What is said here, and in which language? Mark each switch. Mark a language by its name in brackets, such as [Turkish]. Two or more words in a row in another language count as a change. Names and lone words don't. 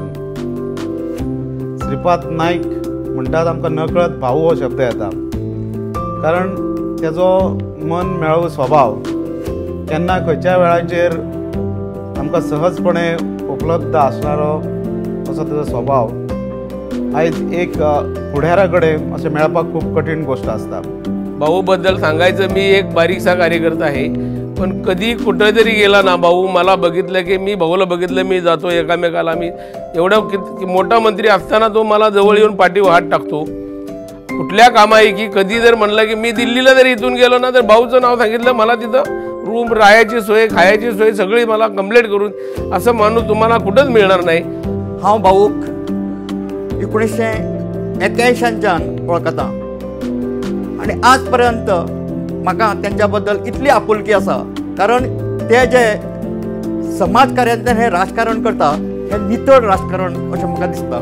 [Konkani] श्रीपाद नाईक म्हणटात आमकां नकळत भाऊ हो शब्द येता, कारण तेजो मन मेळो स्वभाव केन्ना खंयच्या वेळाचेर आमकां सहजपणे उपलब्ध आसणारो असो तेजो स्वभाव आयज एक फुडाऱ्या कडेन अशें मेळपाक खूप कठीण गोष्ट आसता. [Marathi] भाऊ बद्दल सांगायचं मी एक बारीकसा कार्यकर्ता आहे, पण कधी कुठं तरी गेला ना भाऊ मला बघितलं की मी भाऊला बघितलं मी जातो एकामेकाला. मी एवढा मोठा मंत्री असताना तो मला जवळ येऊन पाठीवर हात टाकतो. कुठल्या कामाई कधी जर म्हणलं की मी दिल्लीला जरी इथून गेलो ना तर भाऊचं नाव सांगितलं मला तिथं रूम राहायची सोय खायची सोय सगळी मला कंप्लीट करून असं माणूस तुम्हाला कुठंच मिळणार नाही. [Konkani] हांव भाऊक 1981च्यान वळखता आनी आज पर्यंत म्हाका त्यांच्या बद्दल इतली आपुलकी आसा, कारण ते जे समाजकार्यांतल्यान हे राजकारण करता हे नितळ राजकारण अशें म्हाका दिसता.